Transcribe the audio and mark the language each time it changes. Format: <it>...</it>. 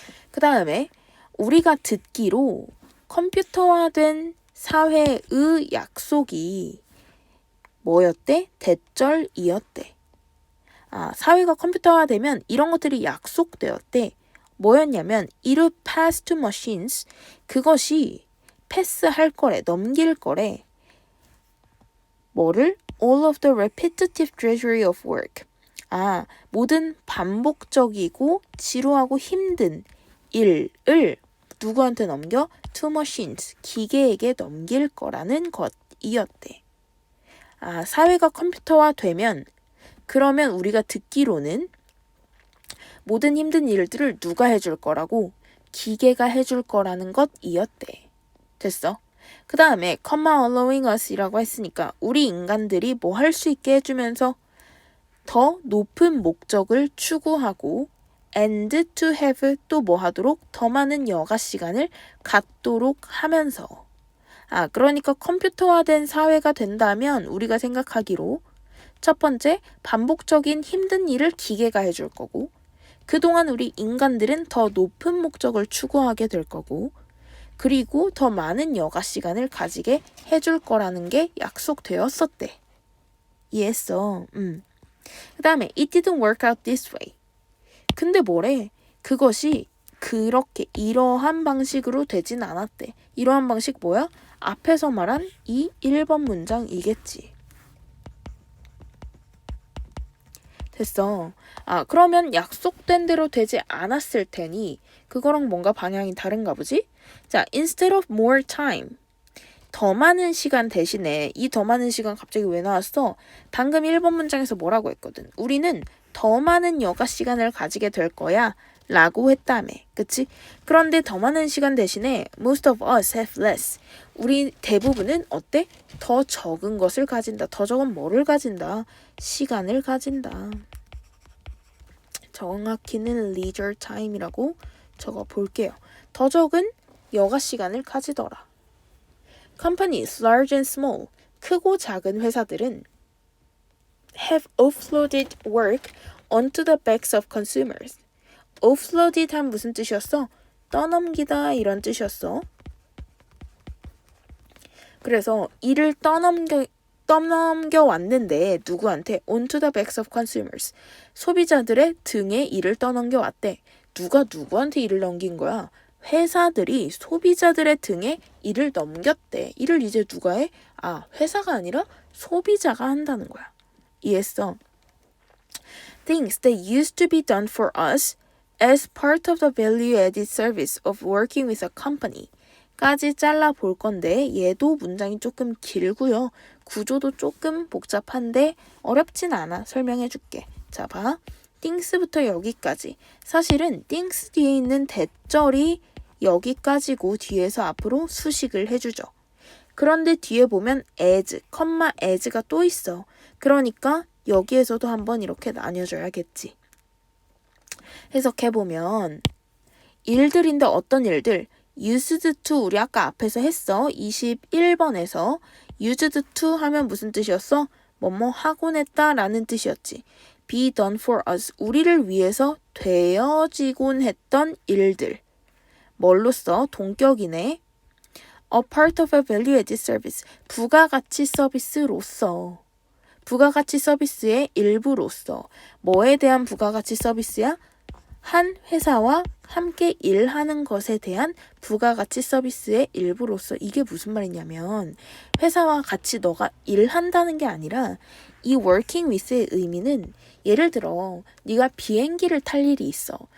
<ko>그 다음에 우리가 듣기로 컴퓨터화된 사회의 약속이 뭐였대? 대절이었대. 사회가 컴퓨터화되면 이런 것들이 약속되었대. 뭐였냐면</ko> <en>it would pass to machines.</en> <ko>그것이 패스할 거래, 넘길 거래. 뭐를?</ko> <en>all of the repetitive drudgery of work.</en> <ko>모든 반복적이고 지루하고 힘든 일을 누구한테 넘겨?</ko> <en>to machines.</en> <ko>기계에게 넘길 거라는 것이었대. 사회가 컴퓨터화되면 그러면 우리가 듣기로는 모든 힘든 일들을 누가 해줄 거라고? 기계가 해줄 거라는 것이었대. 됐어? 그 다음에</ko> <en>comma allowing us</en> <ko>이라고 했으니까 우리 인간들이 뭐 할 수 있게 해주면서 더 높은 목적을 추구하고</ko> <en>and to have</en> <ko>또 뭐 하도록? 더 많은 여가 시간을 갖도록 하면서 그러니까 컴퓨터화된 사회가 된다면 우리가 생각하기로 첫 번째, 반복적인 힘든 일을 기계가 해줄 거고 그동안 우리 인간들은 더 높은 목적을 추구하게 될 거고 그리고 더 많은 여가 시간을 가지게 해줄 거라는 게 약속되었었대. 이해했어.</ko> <en>그 다음에 it didn't work out this way.</en> <ko>근데 뭐래? 그것이 그렇게 이러한 방식으로 되진 않았대. 이러한 방식 뭐야? 앞에서 말한 이 1번 문장이겠지. 됐어. 그러면 약속된 대로 되지 않았을 테니 그거랑 뭔가 방향이 다른가 보지? 자,</ko> <en>instead of more time.</en> <ko>더 많은 시간 대신에 이 더 많은 시간 갑자기 왜 나왔어? 방금 1번 문장에서 뭐라고 했거든? 우리는 더 많은 여가 시간을 가지게 될 거야 라고 했다며. 그치? 그런데 더 많은 시간 대신에</ko> <en>most of us have less.</en> <ko>우리 대부분은 어때? 더 적은 것을 가진다. 더 적은 뭐를 가진다? 시간을 가진다. 정확히는 leisure time이라고 적어 볼게요. 더 적은 여가 시간을 가지더라.</ko> <en>Companies, large and small,</en> <ko>크고 작은 회사들은</ko> <en>have offloaded work onto the backs of consumers.</en> <ko>offloaded 한 무슨 뜻이었어? 떠넘기다 이런 뜻이었어. 그래서 일을 떠넘겨 왔는데 누구한테?</ko> <en>onto the backs of consumers.</en> <ko>소비자들의 등에 일을 떠넘겨 왔대. 누가 누구한테 일을 넘긴 거야? 회사들이 소비자들의 등에 일을 넘겼대. 일을 이제 누가 해? 회사가 아니라 소비자가 한다는 거야. 이해했어?</ko> <en>Things that used to be done for us as part of the value-added service of working with a company</en> <ko>까지 잘라 볼 건데 얘도 문장이 조금 길고요. 구조도 조금 복잡한데 어렵진 않아. 설명해 줄게. 자, 봐. things부터 여기까지. 사실은 things 뒤에 있는 대절이 여기까지고 뒤에서 앞으로 수식을 해주죠. 그런데 뒤에 보면 as, as가 또 있어. 그러니까 여기에서도 한번 이렇게 나뉘어줘야겠지. 해석해보면 일들인데 어떤 일들? used to 우리 아까 앞에서 했어. 21번에서 used to 하면 무슨 뜻이었어? 뭐뭐 하곤 했다 라는 뜻이었지.</ko> <en>be done for us</en> <ko>우리를 위해서 되어지곤 했던 일들. 뭘로써? 동격이네.</ko> <en>a part of a value-added service</en> <ko>부가가치 서비스로서. 부가가치 서비스의 일부로서. 뭐에 대한 부가가치 서비스야? 한 회사와 함께 일하는 것에 대한 부가가치 서비스의 일부로서. 이게 무슨 말이냐면 회사와 같이 너가 일한다는 게 아니라 이 working with의 의미는 예를 들어 네가 비행기를 탈 일이 있어.</ko>